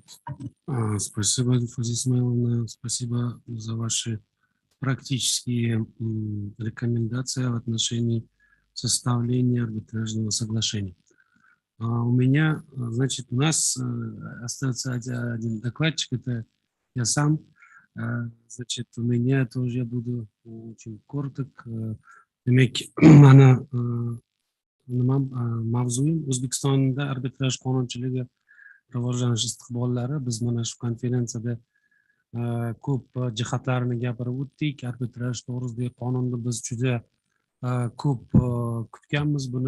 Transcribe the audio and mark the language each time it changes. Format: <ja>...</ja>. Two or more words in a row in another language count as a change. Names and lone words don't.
<ru>Спасибо, Фазия Исмаиловна, спасибо за ваши практические рекомендации в отношении составления арбитражного соглашения. У меня, значит, у нас остается один докладчик, это я сам. Значит, у меня тоже, я буду очень короток.</ru> <uz>Demek, mana mavzuyim O'zbekistonda arbitraj qonunchiligi rivojlanish istiqbollari. Biz mana shu konferensiyada ko'p jihatlarini gapirib o'tdik. Arbitraj to'g'risidagi qonunni biz juda ko'p kutganmiz buni.</uz>